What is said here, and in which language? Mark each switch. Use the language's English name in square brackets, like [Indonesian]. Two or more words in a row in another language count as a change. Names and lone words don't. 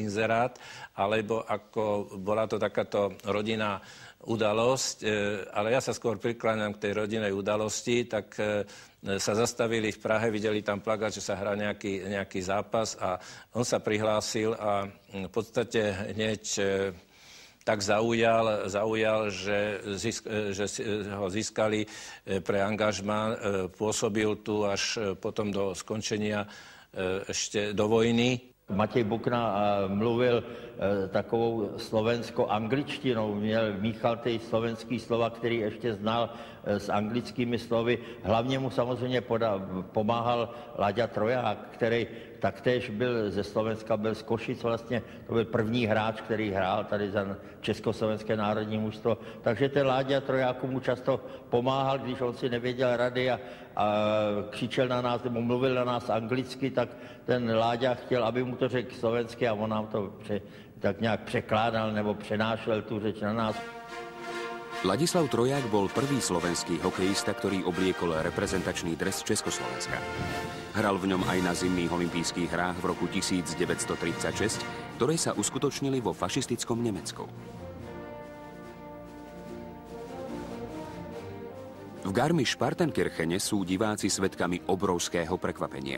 [Slovak] inzerát, alebo ako bola to takáto rodinná udalosť, ale ja sa skôr prikláňam k tej rodinnej udalosti, tak sa zastavili v Prahe, videli tam plakát, že sa hrá nejaký zápas a on sa prihlásil a v podstate hneď tak zaujal, že ho získali pre angažmá, pôsobil tu až potom do skončenia ešte do vojny. [Czech] Matěj Bukna mluvil takovou slovensko-angličtinou, míchal ty slovenský slova, který ještě znal s anglickými slovy. Hlavně mu samozřejmě pomáhal Láďa Troják, který taktéž byl ze Slovenska, byl z Košic vlastně, to byl první hráč, který hrál tady za Československé národní mužstvo. Takže ten Láďa Trojáku mu často pomáhal, když on si nevěděl rady a křičel na nás, nebo mluvil na nás anglicky, tak ten Láďa chtěl, aby mu to řekl slovensky a on nám to tak nějak překládal nebo přenášel tu řeč na nás. [Slovak] Ladislav Troják bol prvý slovenský hokejista, ktorý obliekol reprezentačný dres Československa. Hral v ňom aj na zimných olympijských hrách v roku 1936, ktoré sa uskutočnili vo fašistickom Nemecku. V Garmisch-Partenkirchene sú diváci svedkami obrovského prekvapenia.